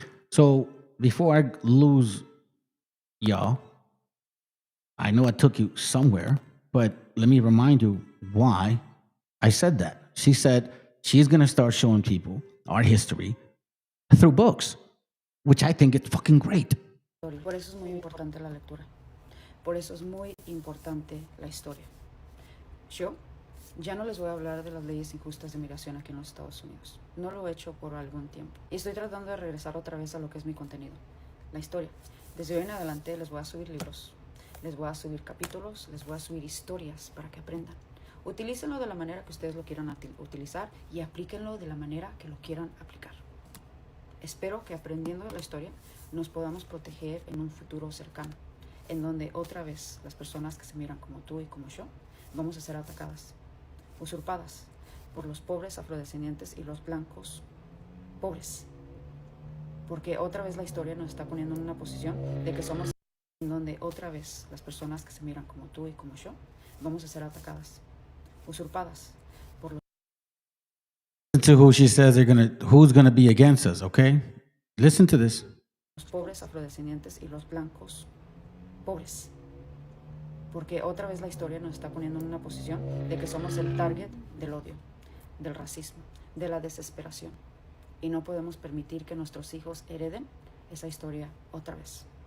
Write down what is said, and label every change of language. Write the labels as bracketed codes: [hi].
[en] So before I lose y'all, I know I took you somewhere, but let me remind you why I said that. She said she's going to start showing people our history through books, which I think is fucking great. [es] Por eso es muy importante la lectura. Por eso es muy importante la historia. Yo ya no les voy a hablar de las leyes injustas de migración aquí en los Estados Unidos. No lo he hecho por algún tiempo. Y estoy tratando de regresar otra vez a lo que es mi contenido, la historia. Desde hoy en adelante les voy a subir libros, les voy a subir capítulos, les voy a subir historias para que aprendan. Utilícenlo de la manera que ustedes lo quieran utilizar y aplíquenlo de la manera que lo quieran aplicar. Espero que aprendiendo la historia nos podamos proteger en un futuro cercano, en donde otra vez las personas que se miran como tú y como yo vamos a ser atacadas, usurpadas por los pobres afrodescendientes y los blancos pobres. Porque otra vez la historia nos está poniendo en una posición de que somos en donde otra vez las personas que se miran como tú y como yo vamos a ser atacadas, usurpadas por los... [en] To who she says who's gonna be against us, okay? Listen to this. [es] Los pobres afrodescendientes y los blancos pobres. Porque otra vez la historia nos está poniendo en una posición de que somos el target del odio, del racismo, de la desesperación. Y no podemos permitir que nuestros hijos hereden esa historia otra vez.